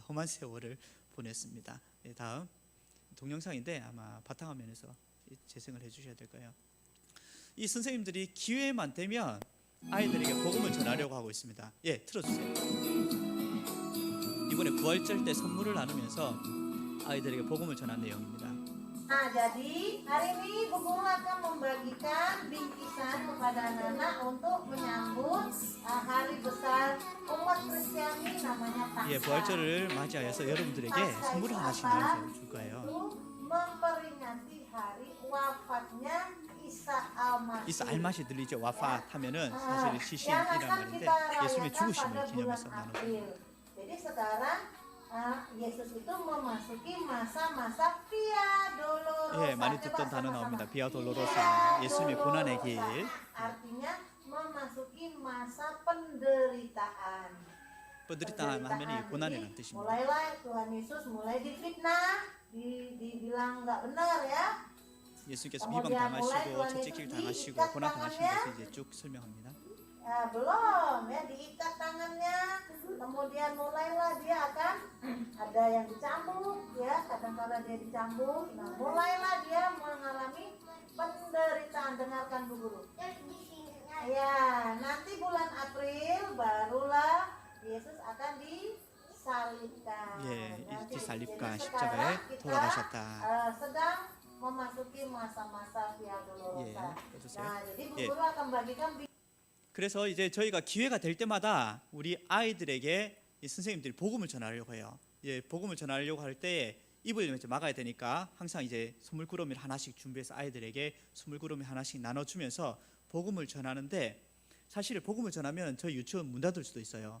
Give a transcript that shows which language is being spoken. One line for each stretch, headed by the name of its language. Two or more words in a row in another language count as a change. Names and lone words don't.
Korean: 험한 세월을 보냈습니다. 다음 동영상인데 아마 바탕화면에서 재생을 해주셔야 될 거예요. 이 선생님들이 기회만 되면 아이들에게 복음을 전하려고 하고 있습니다. 틀어주세요. 이번에 부활절 때 선물을 나누면서 아이들에게 복음을 전한 내용입니다.
Indonesian: Nah, jadi hari ini Bu Guru akan membagikan bingkisan kepada anak-anak untuk menyambut hari besar umat Kristiani namanya Paskah.
Korean: 부활절을 맞이하여서 여러분들에게 선물을 하나씩 나눠줄 거예요.
Indonesian: memperingati hari wafatnya Isa Al-Masih.
Korean: 이사 알맛이 들리죠? 와파 하면은 사실 시신이란 말인데 예수님의 죽으심을 기념해서 나누죠.
Indonesian: Jadi sekarang Yesus itu memasuki masa-masa Via Dolorosa.
Korean: 많이 듣던 단어 나옵니다. 비아 돌로로사, 예수님의 고난의 길.
Indonesian: Artinya memasuki masa penderitaan.
Korean: penderitaan 하면 고난이라는 뜻입니다.
Indonesian: Mulailah Tuhan Yesus mulai difitnah, dibilang nggak benar ya.
Korean: 예수님께서 비방당하시고 채찍질 당하시고 고난 당하신 것을 이제 쭉 설명합니다.
Indonesian: Belum ya, diikat tangannya, kemudian mulailah dia akan ada yang dicambuk ya, kadang-kadang dia dicambuk. Nah, mulailah dia mengalami penderitaan. Dengarkan Bu Guru. Ya, nanti bulan April barulah Yesus akan disalibkan.
Korean: 예,
Indonesian: Berarti disalibkan jadi
Korean: 십자가에
Indonesian: sekarang kita,
Korean: 돌아가셨다.
Indonesian: sedang memasuki masa-masa Via Dolorosa.
Korean: 해주세요.
Indonesian: Nah, jadi Bu
Korean: 예.
Indonesian: Guru akan bagikan
Korean: 그래서 이제 저희가 기회가 될 때마다 우리 아이들에게 이 선생님들이 복음을 전하려고 해요. 예, 복음을 전하려고 할 때 입을 이제 막아야 되니까 항상 이제 소물구름을 하나씩 준비해서 아이들에게 소물구름을 하나씩 나눠주면서 복음을 전하는데, 사실 복음을 전하면 저희 유치원 문 닫을 수도 있어요.